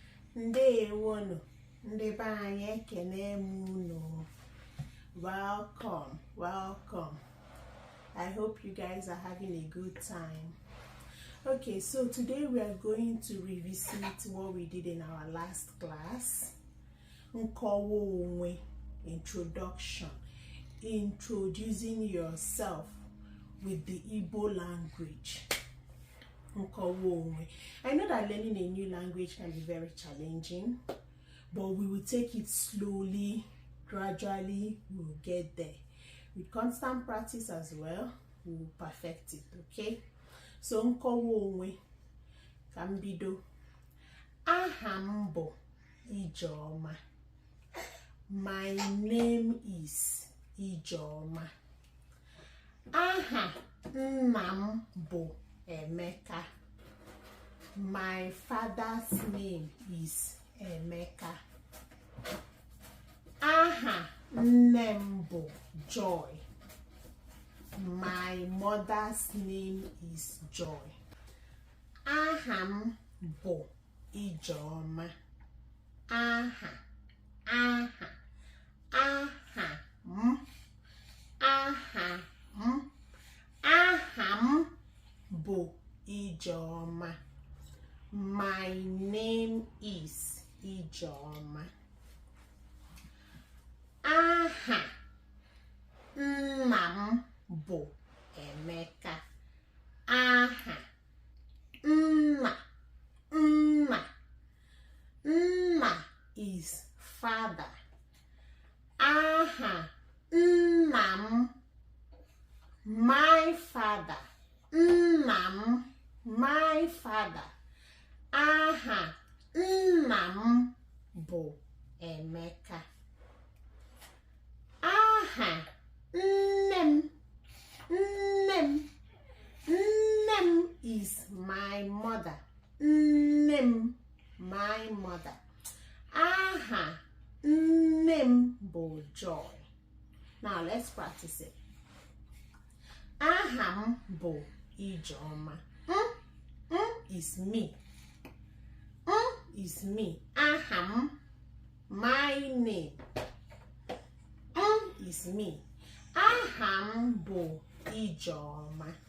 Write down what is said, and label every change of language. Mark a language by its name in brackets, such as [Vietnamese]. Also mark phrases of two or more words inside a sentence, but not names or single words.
[Igbo] Ndewonu, ndebanye ekene unu. [English] Welcome, welcome. I hope you guys are having a good time. Okay, so today we are going to revisit what we did in our last class. [Igbo] Nkọwa Onwe, [English] introduction. Introducing yourself with the Igbo language. [Igbo] Nkọwa Onwe. [English] I know that learning a new language can be very challenging, but we will take it slowly, gradually, we will get there. With constant practice as well, we will perfect it, okay? So, [Igbo] Nkọwa Onwe, kambido. Aha m bụ Ijeoma. [English] My name is Ijeoma. [Igbo] Aha nna m bụ Emeka. [English] My father's name is Emeka. [Igbo] Aha nne m bụ Joy. [English] My mother's name is Joy. [Igbo] Aha m bụ Ijeoma. Aha m. Aha m bụ Ijeoma. [English] My name is Ijeoma. [Igbo] Aha nna m bụ Emeka. Aha nna [English] is father. [Igbo] Aha nna m, [English] my father. [Igbo] Nna m, [English] my father. [Igbo] Aha nna m bụ Emeka. Aha nne m [English] is my mother. [Igbo] Nne m, [English] my mother. [Igbo] Aha nne m bụ Joy. [English] Now let's practice it. [Igbo] Aha m bụ Ijeoma. [English] Is me. Is me. [Igbo] Aha m, [English] my name. Is me. [Igbo] Aha m bụ Ijeoma.